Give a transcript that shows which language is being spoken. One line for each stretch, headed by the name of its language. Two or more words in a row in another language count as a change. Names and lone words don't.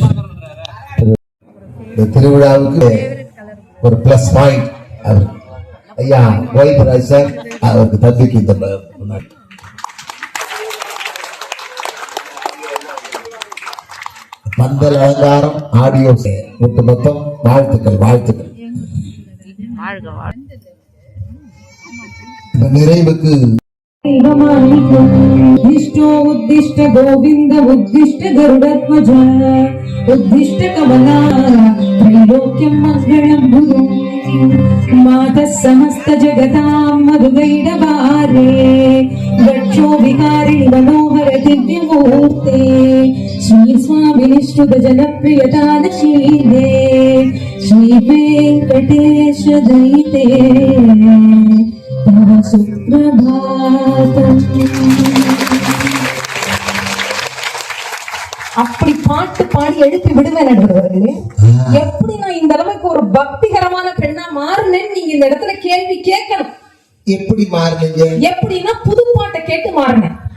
Tamil: இந்த திருவிழாவுக்கு ஒரு
English: plus point
Tamil: அவர் ஐயா கோவிந்தராஜ் சார் அவருக்கு தம்பிக்கு இந்த முன்னாடி பந்தல் அலங்காரம் ஆடியோ மொத்தம் வாழ்த்துக்கள் வாழ்த்துக்கள். நிறைவுக்கு
Sanskrit: विष्णु उद्दिष्ट गोविंद उद्दिष्ट गरुडध्वज उद्दिष्ट कमला त्रैलोक्यं मंगलं गुरु मातः समस्त जगतां मधुगैडवारे गच्छो विहारिणि मनोहर दिव्यमूर्ते श्री स्वामी निष्ठुत जनप्रियदानशीले श्री वेंकटेश दयिते तव सुप्रभातम्.
Tamil: அப்படி பாட்டு பாடி எழுப்பி விடுவேன் நடுவர்களே. எப்படி நான் இந்த அளவுக்கு ஒரு பக்திகரமான பெண்ணா மாறினேன்னு நீங்க இந்த இடத்துல கேள்வி கேட்கணும். எப்படி மாறினீங்க? எப்படின்னா புது பாட்டை கேட்டு மாறினேன்.